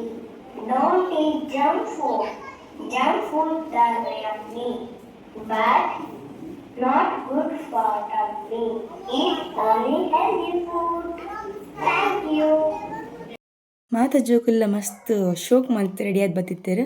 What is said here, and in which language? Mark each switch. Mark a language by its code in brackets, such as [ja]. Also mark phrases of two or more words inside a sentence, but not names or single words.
[en] Don't eat junk food. Junk food are yummy, but not good for tummy. Eat only healthy food. Thank you. [tcy] ಮಾತ ಜೋಕುಲ್ಲ ಮಸ್ತ್ ಶೋಕ್ ಮಲ್ತ್ ರೆಡಿ ಆದ್ ಬತ್ತಿತ್ತೇರು.